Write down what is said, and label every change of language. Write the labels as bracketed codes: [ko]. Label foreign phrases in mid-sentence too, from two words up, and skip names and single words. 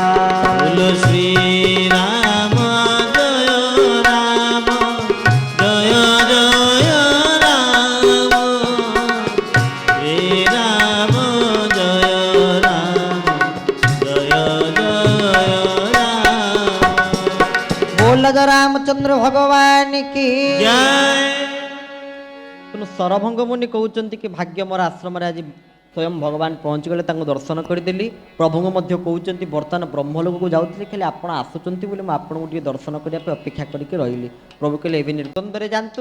[or] ବୋଲ ଶ୍ରୀ ରାମ ଜୟ ରାମ ଜୟ ଜୟ ରାମ, ଶ୍ରୀ ରାମ ଜୟ ରାମ ଜୟ ଜୟ ରାମ। [hi] बोल ज रामचंद्र भगवान की [or] ଜୟ। ତେଣୁ ସରଭଙ୍ଗ ମୁନି କହୁଛନ୍ତି କି ଭାଗ୍ୟ ମୋର ଆଶ୍ରମରେ ଆଜି ସ୍ୱୟଂ ଭଗବାନ ପହଞ୍ଚିଗଲେ, ତାଙ୍କୁ ଦର୍ଶନ କରିଦେଲି। ପ୍ରଭୁଙ୍କୁ ମଧ୍ୟ କହୁଛନ୍ତି ବର୍ତ୍ତମାନ ବ୍ରହ୍ମଲୋକକୁ ଯାଉଥିଲି, ଖାଲି ଆପଣ ଆସୁଛନ୍ତି ବୋଲି ମୁଁ ଆପଣଙ୍କୁ ଟିକେ ଦର୍ଶନ କରିବା ପାଇଁ ଅପେକ୍ଷା କରିକି ରହିଲି। ପ୍ରଭୁ କହିଲେ ଏବେ ନିର୍ଦ୍ୱନ୍ଦରେ ଯାଆନ୍ତୁ।